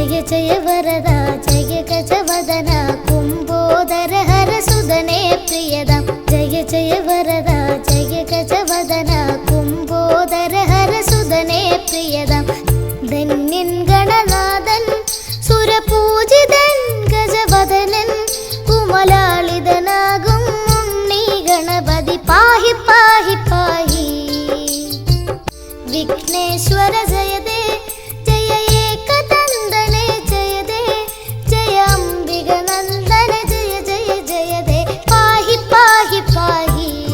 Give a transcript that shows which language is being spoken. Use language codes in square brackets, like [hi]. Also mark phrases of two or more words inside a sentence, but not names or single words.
[sa] जय वरद जय गजवदन कुम्भोदर हर सुदने प्रियदं जय जय वरद जय गजवदन कुम्भोदर हर सुदने प्रियदं [ml] धन्यൻ ഗണനാഥൻ സുരപൂജിതൻ ഗജവദനൻ കുമലാളിതനാകും ഉണ്ണി ഗണപതി പാഹി പാഹി പാഹി [sa] വിഘ്നേശ്വര ജയദേ ജയ ഏകദന്തനെ ജയദേ ജയ അംബിക നന്ദന ജയ ജയ ജയദേ പാഹി പാഹി പാഹി